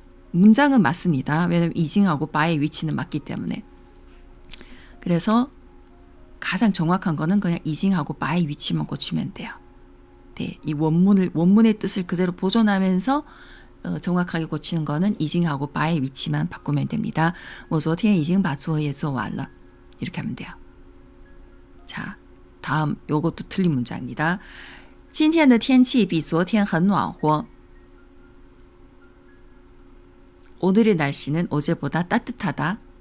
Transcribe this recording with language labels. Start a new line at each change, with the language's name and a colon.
Korean: 문장은 맞습니다. 왜냐면 이징하고 바의 위치는 맞기 때문에. 그래서 가장 정확한 거는 그냥 이징하고 바의 위치만 고치면 돼요. 네, 이 원문의 뜻을 그대로 보존하면서 정확하게 고치는 거는 이징하고 바의 위치만 바꾸면 됩니다.
Chinese: 我昨天已经把作业做完了
Korean: 이렇게 하면 돼요. 자, 다음 요것도 틀린 문장입니다.
Chinese: 今天的天气比昨天很暖和.
Korean: 오늘의 날씨는 어제보다 따뜻하다.